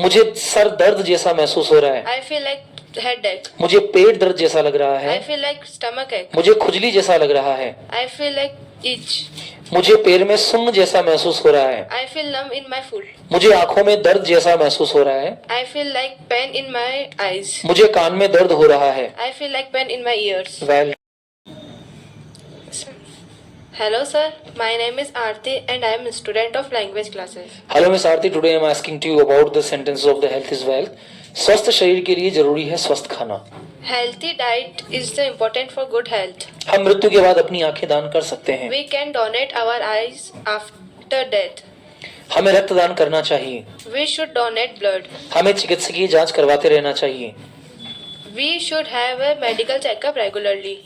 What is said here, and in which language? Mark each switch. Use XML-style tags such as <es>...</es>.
<hi>मुझे सर दर्द जैसा महसूस हो रहा है।</hi> <en>I feel like headache.</en> <hi>मुझे पेट दर्द जैसा लग रहा है।</hi> <en>I feel like stomach ache.</en> <hi>मुझे खुजली जैसा लग रहा है।</hi> <en>I feel like itch.</en> <hi>मुझे पैर में सुन्न जैसा महसूस हो रहा है।</hi> <en>I feel numb in my foot.</en> <hi>मुझे आंखों में दर्द जैसा महसूस हो रहा है।</hi> <en>I feel like pain in my eyes.</en> <hi>मुझे कान में दर्द हो रहा है।</hi> <en>I feel like pain in my ears. Well Hello sir, my name is Aarti and I am a student of language classes. Hello miss Aarti, today I am asking to you about the sentence of the health is wealth.</en> <hi>स्वस्थ शरीर के लिए जरूरी है स्वस्थ खाना।</hi> <en>Healthy diet is the important for good health.</en> <hi>हम मृत्यु के बाद अपनी आंखें दान कर सकते हैं।</hi> <en>We can donate our eyes after death.</en> <hi>हमें रक्तदान करना चाहिए।</hi> <en>We should donate blood.</en> <hi>हमें चिकित्सकीय जांच करवाते रहना चाहिए।</hi> <en>We should have a medical checkup regularly.</en>